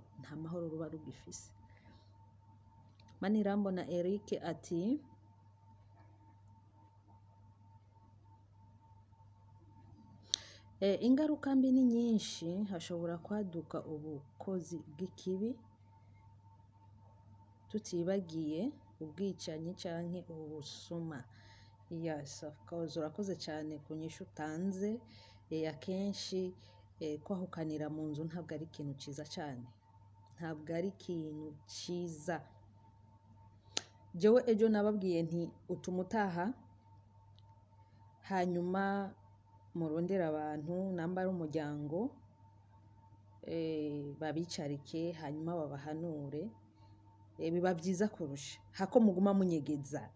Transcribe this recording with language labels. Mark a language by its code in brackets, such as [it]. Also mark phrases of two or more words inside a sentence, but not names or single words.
[rn] Nta mahoro ruba rugifise. Manirambona Eric ati ingaruka mbi ni nyinshi, hashobora kwaduka ubukozi bw'ikibi, tutibagiye ubwicanyi canke ubusuma. [en] Yes, of course, [rn] urakoze cyane ku nyishu utanze. Akenshi kwahukanira mu nzu ntabwo ari ikintu ciza cyane, ntabwo ari ikintu ciza. Jewe ejo nababwiye nti utuma utaha, hanyuma murondera abantu namba ari umuryango, babicarike hanyuma babahanure, biba byiza kurusha hako muguma munyegeza.